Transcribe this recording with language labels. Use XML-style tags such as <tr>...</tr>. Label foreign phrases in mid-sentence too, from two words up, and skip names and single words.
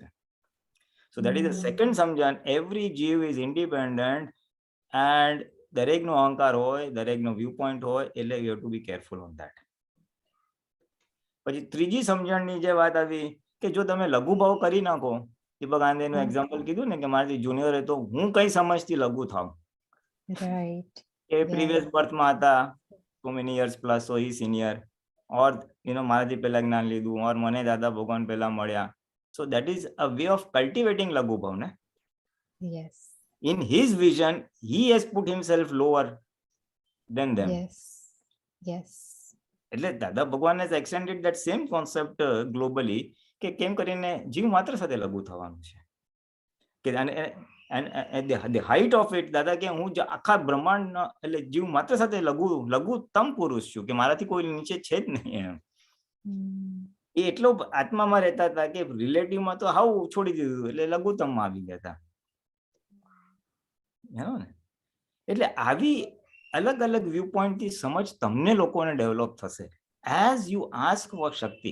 <en>so that is the second સમજણ, every જીવ is independent, and</en> <gu>દરેકનો અહંકાર હોય, દરેકનો</gu> <en>view point</en> <gu>હોય, એટલે</gu> <en>you have to be careful on that.</en> <gu>પછી ત્રીજી સમજણની જે વાત આવી કે જો તમે લઘુભાવ કરી નાખો, દીપકાનંદનું એક્ઝામ્પલ કીધું ને કે મારાથી જુનિયર હોય તો હું કઈ સમજથી લઘુ થાઉં, એ</gu> <en>previous birthમાં</en> <gu>હતા,</gu> <en>so many years plus, so he senior, or</en> <gu>મારાથી પહેલા જ્ઞાન લીધું, ઓર મને દાદા ભગવાન પહેલા મળ્યા.</gu> <en>So that is a way of cultivating</en> <gu>લઘુભાવ ને.</gu> <en>Yes. In his vision, he has put himself lower than them. Yes. એટલે દાદા ભગવાન has extended that same concept globally,</en> <gu>કે કેમ કરીને જીવ માત્ર સાથે લઘુ થવાનું છે.</gu> <en>કે and the height of it,</en> <gu>દાદા કે હું આખા બ્રહ્માંડ એટલે જીવ માત્ર સાથે લઘુત્તમ પુરુષ છું, કે મારાથી કોઈ નીચે છે જ નહીં એમ. એ એટલો આત્મામાં રહેતા હતા કે રિલેટિવમાં તો હાવ છોડી દીધું, એટલે લઘુત્તમમાં આવી ગયા હતા. એટલે આવી અલગ અલગ</gu> <en>view point</en> <gu>થી સમજ તમને લોકોને ડેવલપ થશે</gu> <en>as you ask for</en> <gu>શક્તિ.</gu>